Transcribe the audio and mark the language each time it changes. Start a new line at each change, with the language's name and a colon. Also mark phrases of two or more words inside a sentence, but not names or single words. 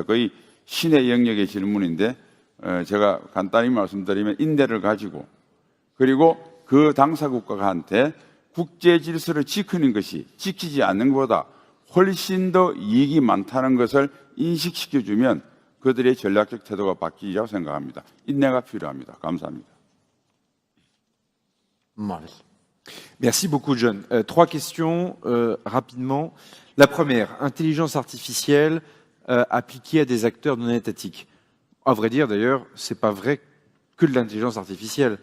Korean: 거의 신의 영역의 질문인데 제가 간단히 말씀드리면 인내를 가지고 그리고 그 당사국가한테 국제 질서를 지키는 것이 지키지 않는 것보다 훨씬 더 이익이 많다는 것을 인식시켜주면 그들의 전략적 태도가 바뀌리라고 생각합니다. 인내가 필요합니다. 감사합니다.
French: Merci beaucoup, John. Trois questions rapidement. La première, intelligence artificielle appliquée à des acteurs non étatiques. À vrai dire, d'ailleurs, c'est pas vrai que de l'intelligence artificielle.